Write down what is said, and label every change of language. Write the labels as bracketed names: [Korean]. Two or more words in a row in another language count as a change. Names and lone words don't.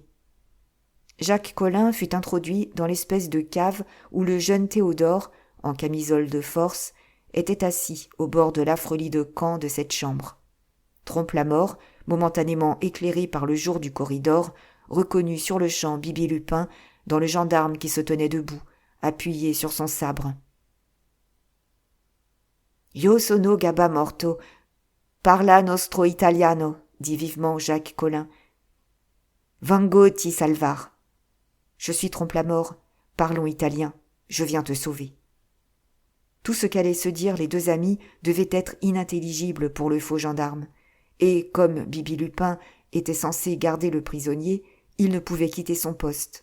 [French] Jacques Collin fut introduit dans l'espèce de cave où le jeune Théodore, en camisole de force, était assis au bord de l'affreux lit de camp de cette chambre. Trompe-la-Mort, momentanément éclairé par le jour du corridor, reconnut sur-le-champ Bibi Lupin dans le gendarme qui se tenait debout, appuyé sur son sabre. [Italian] « Io sono Gabba Morto, parla nostro italiano » [French] dit vivement [Italian] Jacques Collin. « Vengo ti salvar. [French] » Je suis Trompe-la-Mort, parlons italien, je viens te sauver. Tout ce qu'allaient se dire les 2 amis devait être inintelligible pour le faux gendarme, et comme Bibi Lupin était censé garder le prisonnier, il ne pouvait quitter son poste.